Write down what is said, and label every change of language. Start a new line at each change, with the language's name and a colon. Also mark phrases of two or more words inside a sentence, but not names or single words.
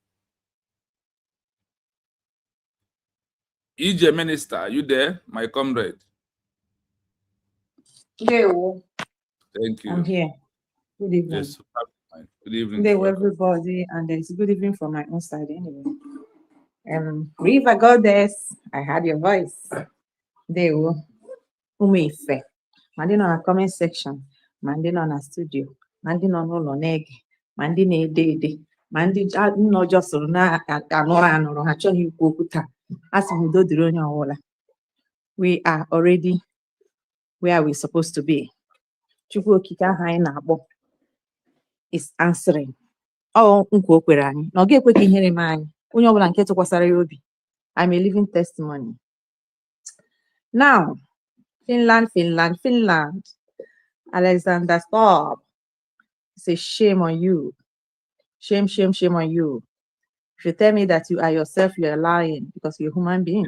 English: EJ Minister, are you there, my comrade? Hello. Thank you. I'm here. Good evening. Yes. Good evening. Hello, everybody, and it's good evening from my own side anyway. River Goddess, I heard your voice. They will umefe.
Igbo: Mandi nọ na comment section, mandi nọ na studio, mandi nọ n'ụlọ na-ege, mandi na-ede ede, mandi nọ jọsụrụ na-anụrụ ha achọghị ikwu okwu taa. Asị m udo dịrị onye ọbụla.
English: We are already where we're supposed to be.
Igbo: Chukwu okike ahụ anyị na-akpọ
English: is answering.
Igbo: Ọ nkwa o kwere anyị na ọ ga-ekwe ka ihere mee anyị. Onye ọbụla nke tụkwasara ya obi.
English: I'm a living testimony. Now, Finland. Alexander Stubb. Say shame on you. Shame on you. If you tell me that you are yourself, you are lying because you're a human being.